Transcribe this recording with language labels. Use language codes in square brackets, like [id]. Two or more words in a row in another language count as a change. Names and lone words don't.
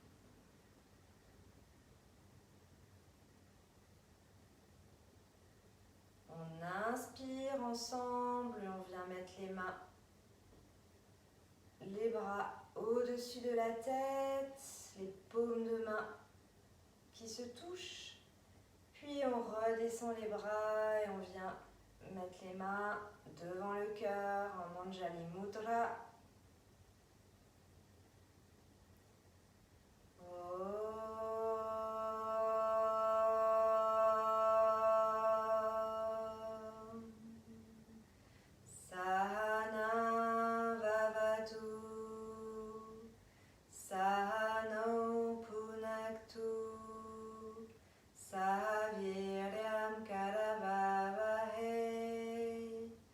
[fr] On inspire ensemble et on vient mettre les mains, les bras au-dessus de la tête, les paumes de main qui se touchent. Puis on redescend les bras et on vient mettre les mains devant le cœur en [sa] Anjali Mudra. Sahana Vavatu Sahano Punaktu Sahaviryam Karavavahe